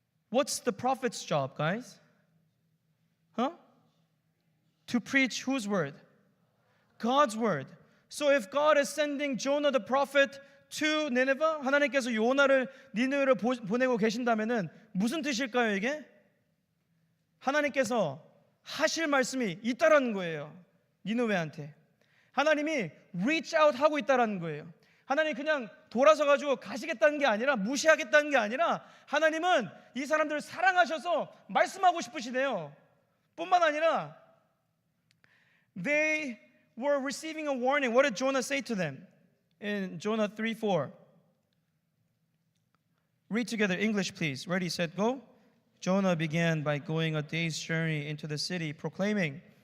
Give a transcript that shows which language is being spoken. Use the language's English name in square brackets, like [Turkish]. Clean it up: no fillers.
[English] What's the prophet's job, guys? To preach whose word? God's word. So if God is sending Jonah the prophet to Nineveh, [Korean] 하나님께서 요나를 니느웨로 보내고 계신다면은 무슨 뜻일까요, 이게? 하나님께서 하실 말씀이 있다라는 거예요. 니느웨한테. 하나님이 [English] reach out [Korean] 하고 있다라는 거예요. 하나님 그냥 돌아서 가지고 가시겠다는 게 아니라 무시하겠다는 게 아니라 하나님은 이 사람들을 사랑하셔서 말씀하고 싶으시대요. 뿐만 아니라 [English] they were receiving a warning. What did Jonah say to them? In Jonah 3:4. Read together English, please. Ready, set, go. Jonah began by going a day's journey into the city, proclaiming.